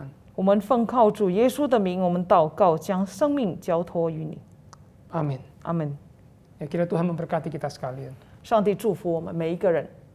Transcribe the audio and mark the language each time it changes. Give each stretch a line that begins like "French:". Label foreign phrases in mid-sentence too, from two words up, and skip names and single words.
Chinese: 我们奉靠主耶稣的名，我们祷告，将生命交托于你。
Indonesian: Amin.
Chinese: 阿门。
Indonesian: Ya, kira Tuhan memberkati kita sekalian.
Chinese: 上帝祝福我们每一个人。